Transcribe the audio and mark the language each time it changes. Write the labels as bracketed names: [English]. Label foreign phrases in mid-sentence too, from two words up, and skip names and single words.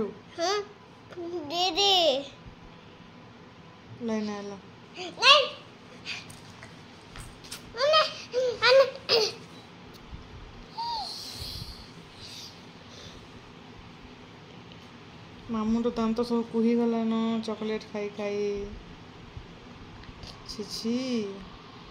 [Maithili] दीदी लाइन आला मामू तो दांत सब कुही गला न चॉकलेट खाई खाई छी छी